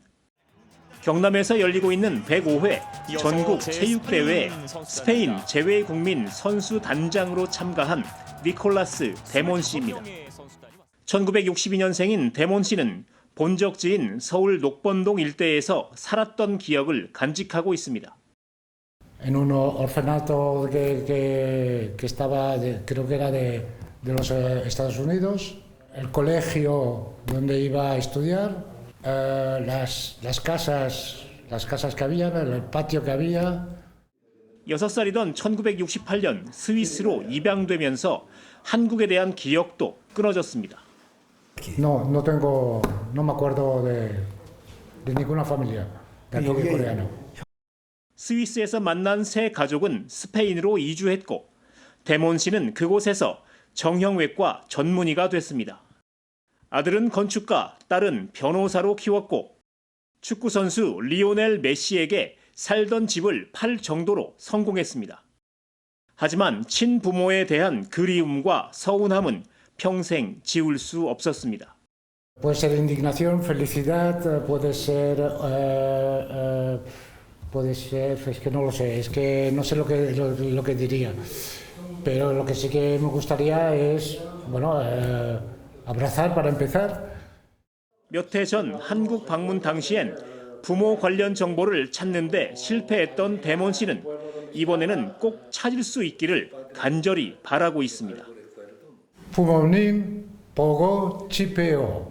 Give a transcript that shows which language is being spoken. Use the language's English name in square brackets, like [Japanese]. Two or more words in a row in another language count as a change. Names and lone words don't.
[Korean] 경남에서 열리고 있는 105회 전국 체육대회에 스페인 제외국민 선수 단장으로 참가한 니콜라스 데몬 씨입니다. 1962년생인 데몬 씨는 본적지인 서울 녹번동 일대에서 살았던 기억을 간직하고 있습니다. [Spanish] En un orfanato que estaba, creo que era de los Estados Unidos, el colegio donde iba a estudiar, las casas que había, el patio que había. [Korean] 6살이던 1968년 스위스로 입양되면서 한국에 대한 기억도 끊어졌습니다. [Spanish] No me acuerdo de ninguna familia de aquí de coreano. [Korean] 스위스에서 만난 새 가족은 스페인으로 이주했고 데몬 씨는 그곳에서 정형외과 전문의가 됐습니다. 아들은 건축가, 딸은 변호사로 키웠고 축구 선수 리오넬 메시에게 살던 집을 팔 정도로 성공했습니다. 하지만 친부모에 대한 그리움과 서운함은 평생 지울 수 없었습니다. [Spanish] Puede ser indignación, felicidad, puede ser, es que no lo sé, es que no sé lo que diría. Pero lo que sí que me gustaría es, bueno, abrazar para empezar. [Korean] 몇 해 전 한국 방문 당시엔 부모 관련 정보를 찾는데 실패했던 데몬 씨는 이번에는 꼭 찾을 수 있기를 간절히 바라고 있습니다. 부모님 보고 싶어요.